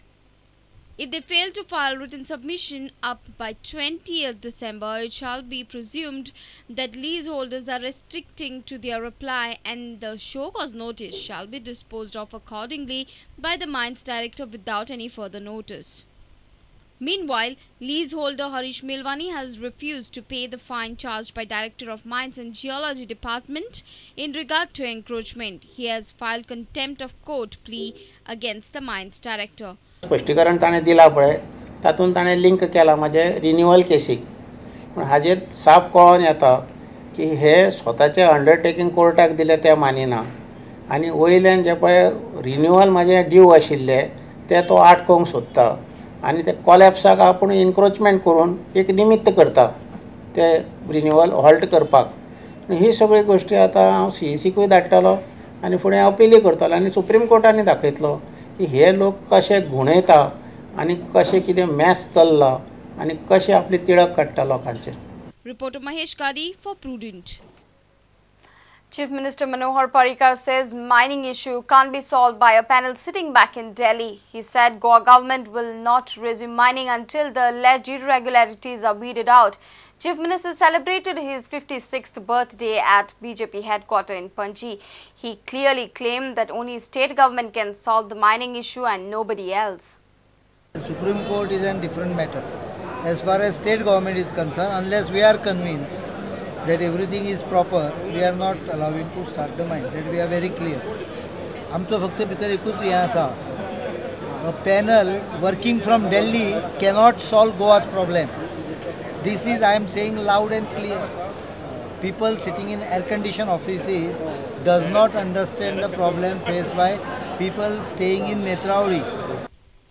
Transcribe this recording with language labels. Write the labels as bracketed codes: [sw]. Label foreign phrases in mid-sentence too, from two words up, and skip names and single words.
[en] If they fail to file written submission up by 20th December, it shall be presumed that leaseholders are restricting to their reply and the show cause notice shall be disposed of accordingly by the Mines Director without any further notice. Meanwhile, leaseholder Harish Milwani has refused to pay the fine charged by Director of Mines and Geology Department in regard to encroachment. He has filed contempt of court plea against the Mines Director. [kok] स्पष्टीकरण ताणे दिला पळय तातून ताणे लिंक केला माझे रिन्यूअल केसीक पण हाजेर साफ कळोन येता की हे स्वताचे अंडरटेकिंग कोर्टाक दिले ते मानिना आनी वयल्यान जे पळय रिन्यूअल माझे ड्यू आशिल्ले ते तो आटकोंक सोदता आनी ते कॉलॅप्साक आपूण इन्क्रोचमेंट करून एक निमित्त करता ते रिन्यूअल हॉल्ट करपाक ही सगळी गोष्टी आतां हांव CECकूय धाडटलो आनी फुडें अपिली करतलो आनी सुप्रीम कोर्टानूय दाखयतलो की हे लोक कशे घुणयता आनी कशे कितें मॅस चल्ला आनी कशे आपली तिळक काडटा लोकांचेर. [en] Reporter Mahesh Kadi for Prudent. Chief Minister Manohar Parrikar says mining issue can't be solved by a panel sitting back in Delhi. He said Goa government will not resume mining until the alleged irregularities are weeded out. Chief Minister celebrated his 56th birthday at BJP headquarters in Panji. He clearly claimed that only state government can solve the mining issue and nobody else. The Supreme Court is a different matter. As far as state government is concerned, unless we are convinced that everything is proper, we are not allowing to start the mine. That we are very clear. [kok] आमचो फक्त भितर एकूच हे आसा. [en] A panel working from Delhi cannot solve Goa's problem. This is, I am saying loud and clear. People sitting in air-conditioned offices does not understand the problem faced by people staying in Netrauri.